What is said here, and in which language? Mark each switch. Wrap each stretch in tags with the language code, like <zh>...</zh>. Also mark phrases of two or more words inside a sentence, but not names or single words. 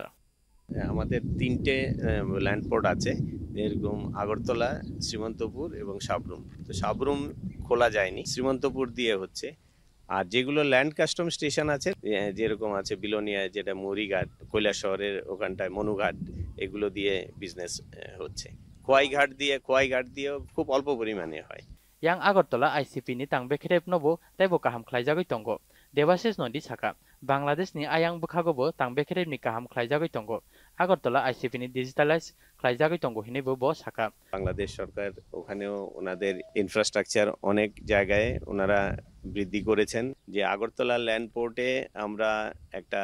<bn>আমাদের 3টে ল্যান্ডপোর্ট আছে এরকম আগরতলা শ্রীমন্তপুর এবং সাবরুম তো সাবরুম খোলা যায়নি শ্রীমন্তপুর দিয়ে হচ্ছে আর যেগুলো ল্যান্ড কাস্টম স্টেশন আছে যেরকম আছে বিলোনিয়ায় যেটা মরিঘাট কৈলাসহরের ওখানটায় মনুঘাট এগুলো দিয়ে বিজনেস হচ্ছে খোয়াইঘাট দিয়েও খুব অল্প পরিমাণে হয়</bn> <trp>yang আগরতলা আইসিপি ni tang bekrep nobo taibo kaham khlaijagoi tongo দেবাশিস নদী শাখা বাংলাদেশনি আয়াং বুখাগোবো তাং বেকেরেবনি কাহাম খ্লাইজাগৈ তঙ্গ আগরতলা আইসিপিনি ডিজিটালাইজ খ্লাইজাগৈ তঙ্গ হিনেবো ব শাখা</trp> <bn>বাংলাদেশ সরকার ওখানেও ওনাদের ইনফ্রাস্ট্রাকচার অনেক জায়গায় ওনারা বৃদ্ধি করেছেন যে আগরতলা ল্যান্ড পোর্টে আমরা একটা</bn>